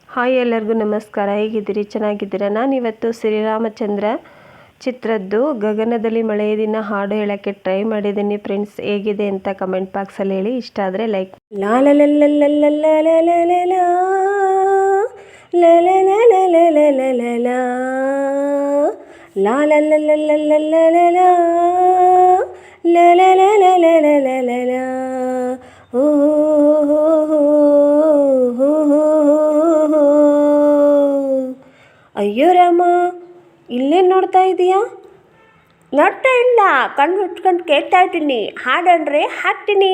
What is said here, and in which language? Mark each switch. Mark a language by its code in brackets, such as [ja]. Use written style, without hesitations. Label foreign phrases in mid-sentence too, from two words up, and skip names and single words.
[kn] ಹಾಯ್, ಎಲ್ಲರಿಗೂ ನಮಸ್ಕಾರ. ಹೇಗಿದ್ದೀರಿ? ಚೆನ್ನಾಗಿದ್ದೀರಾ? ನಾನಿವತ್ತು ಶ್ರೀರಾಮಚಂದ್ರ ಚಿತ್ರದ್ದು ಗಗನದಲ್ಲಿ ಮಳೆಯ ದಿನ ಹಾಡು ಹೇಳೋಕ್ಕೆ ಟ್ರೈ ಮಾಡಿದ್ದೀನಿ ಫ್ರೆಂಡ್ಸ್. ಹೇಗಿದೆ ಅಂತ [en] comment boxalli [kn] ಹೇಳಿ. ಇಷ್ಟ ಆದರೆ ಲೈಕ್. ಲಾ ಲ ಲ ಲ ಲ ಲ ಲ ಲ ಲ ಲ ಲಾ ಲ ಲ ಲ ಲ ಲ ಲ ಲ ಲ ಲಾ ಲಾ ಲ ಲ ಲ ಲ ಲ ಲ ಲ ಲಾ ಲ ಲ ಲ ಲ ಲ ಲ ಲ ಲ ಲಾ. ಓ ಅಯ್ಯೋ ರಾಮ, ಇಲ್ಲೇನು ನೋಡ್ತಾ ಇದೀಯಾ? ನೋಡ್ತಾ ಇಲ್ಲ, ಕಣ್ಣು ಹುಚ್ಕೊಂಡು ಕೇಳ್ತಾ ಇದ್ದೀನಿ. ಹಾಡಂದ್ರೆ ಹಾಡ್ತೀನಿ.